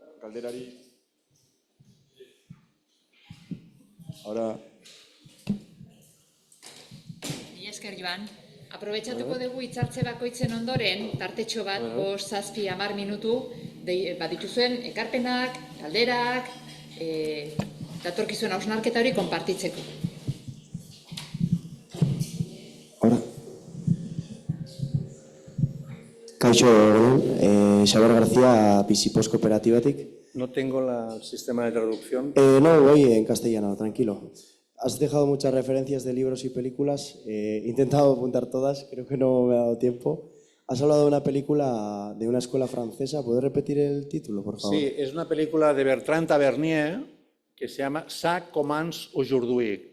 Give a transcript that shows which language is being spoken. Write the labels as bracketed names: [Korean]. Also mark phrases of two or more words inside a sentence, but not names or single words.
[Basque] galderari. Ahora... Esker Joan, aprobetxatuko dugu hitzartze bakoitzen ondoren, tartetxo bat, 5-7-10 minutu, badituzuen ekarpenak, galderak, datorkizuen hausnarketa hori konpartitzeko. [Spanish] Ahora. [Basque] Kaixo, Xaber García, Pisipos Cooperativatik. [Spanish] No tengo el sistema de traducción. No, voy en castellano, tranquilo. Has dejado muchas referencias de libros y películas. He intentado apuntar todas, creo que no me ha dado tiempo. Has hablado de una película de una escuela francesa. ¿Puedes repetir el título, por favor? Sí, es una película de Bertrand Tavernier que se llama Ça commence aujourd'hui.